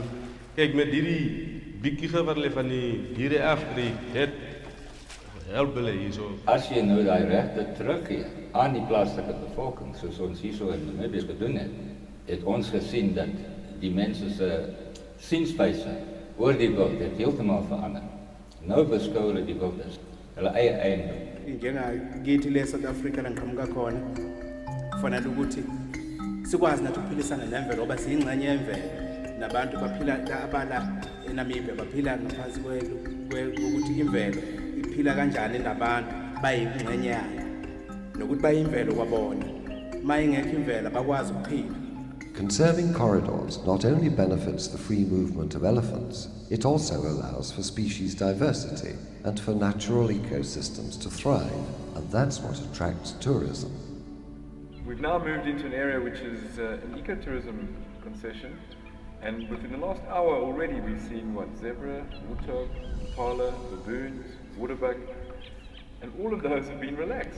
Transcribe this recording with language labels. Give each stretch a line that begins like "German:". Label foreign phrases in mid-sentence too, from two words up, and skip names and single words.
Afrikaans: Kyk, met hierdie bietjie wat hulle van die diere afbreek, het help hulle hierso. As jy nou daai regte teruggee aan die plaaslike bevolking, soos ons hierso in Namibië gedoen het, het ons gesien dat die mense se sienswyse oor die wild het heeltemal verander. Nou beskou hulle die wild as hulle eie eiendom.
Zulu: Njengakithi le South Africa la ngiqhamuka khona kufanele ukuthi sikwazi nathi ukuphilisana nemvelo ngoba siyingxenye yemvelo nabantu baphila abala eNamibia baphila ngaphansi kokuthi imvelo iphila kanjani nabantu bayingxenye yayo nokuthi bayimvelo kwabona mayingekho imvelo bakwazi ukuphila.
English: Conserving corridors not only benefits the free movement of elephants, it also allows for species diversity and for natural ecosystems to thrive, and that's what attracts tourism. We've now moved into an area which is an ecotourism concession, and within the last hour already we've seen zebra, warthog, impala, baboons, waterbuck, and all of those have been relaxed.